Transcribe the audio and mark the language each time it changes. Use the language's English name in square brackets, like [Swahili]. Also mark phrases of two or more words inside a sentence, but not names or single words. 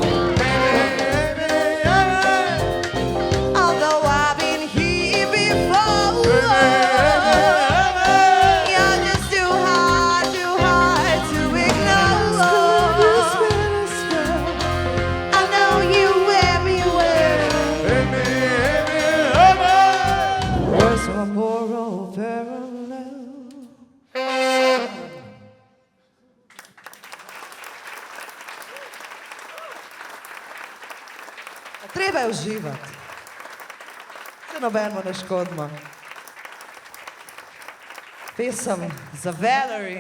[English] Although I've been here before, you're just too hard to ignore. I know you everywhere. Where's my moral parallel? [Slovenian] Treba je uživati. Se nobenemu ne škodimo. Pesem za Valerie.